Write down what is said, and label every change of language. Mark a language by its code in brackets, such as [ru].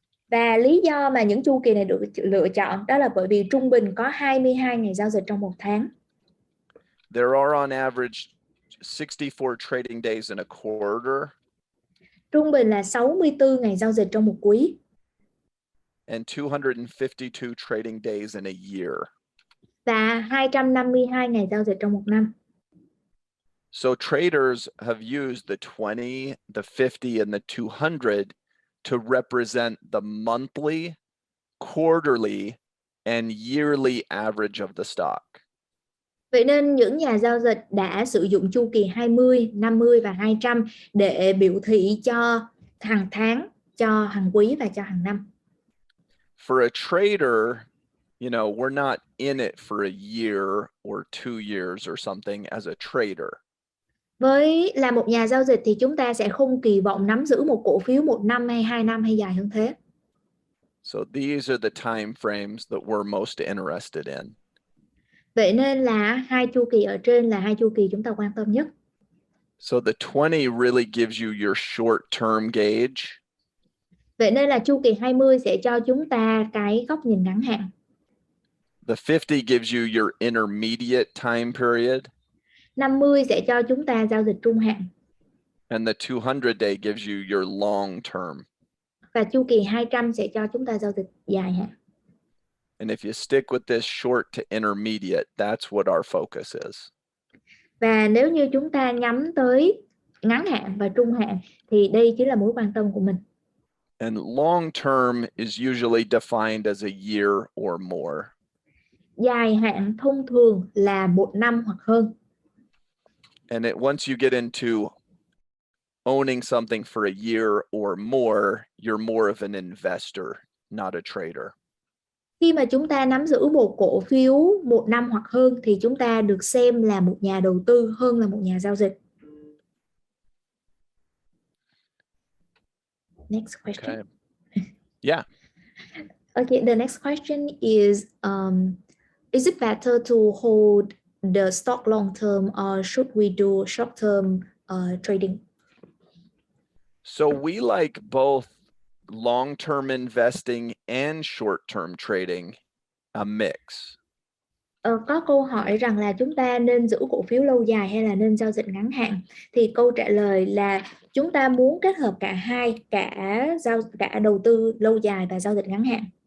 [vi] Và lý do mà những chu kỳ này được lựa chọn đó là bởi vì trung bình có 22 ngày giao dịch trong một tháng. [en] There are on average 64 trading days in a quarter. [vi] Trung bình là 64 ngày giao dịch trong một quý. [en] And 252 trading days in a year. [vi] Và 252 ngày giao dịch trong một năm. [en] So traders have used the 20, the 50, and the 200 to represent the monthly, quarterly, and yearly average of the stock. [vi] Vậy nên những nhà giao dịch đã sử dụng chu kỳ 20, 50 và 200 để biểu thị cho hàng tháng, cho hàng quý và cho hàng năm. [en] For a trader, you know, we're not in it for a year or 2 years or something as a trader. [vi] Với là một nhà giao dịch thì chúng ta sẽ không kỳ vọng nắm giữ một cổ phiếu 1 năm hay 2 năm hay dài hơn thế. [en] So these are the time frames that we're most interested in. [vi] Vậy nên là hai chu kỳ ở trên là hai chu kỳ chúng ta quan tâm nhất. [en] So the 20 really gives you your short-term gauge. [vi] Vậy nên là chu kỳ 20 sẽ cho chúng ta cái góc nhìn ngắn hạn. [en] The 50 gives you your intermediate time period. [vi] 50 sẽ cho chúng ta giao dịch trung hạn. [en] And the 200 day gives you your long term. [vi] Và chu kỳ 200 sẽ cho chúng ta giao dịch dài hạn. [en] And if you stick with this short to intermediate, that's what our focus is. [vi] Và nếu như chúng ta nhắm tới ngắn hạn và trung hạn thì đây chính là mối quan tâm của mình. [en] And long term is usually defined as a year or more. [vi] Dài hạn thông thường là 1 năm hoặc hơn. [en] And once you get into owning something for a year or more, you're more of an investor, not a trader. [vi] Khi mà chúng ta nắm giữ một cổ phiếu 1 năm hoặc hơn thì chúng ta được xem là một nhà đầu tư hơn là một nhà giao dịch. [en] Next question. Okay. Yeah. Okay, the next question is it better to hold the stock long term or should we do short term trading? So we like both long-term investing and short-term trading, a mix. [vi] Có câu hỏi rằng là chúng ta nên giữ cổ phiếu lâu dài hay là nên giao dịch ngắn hạn. Thì câu trả lời là chúng ta muốn kết hợp cả hai, cả đầu tư lâu dài và giao dịch ngắn hạn.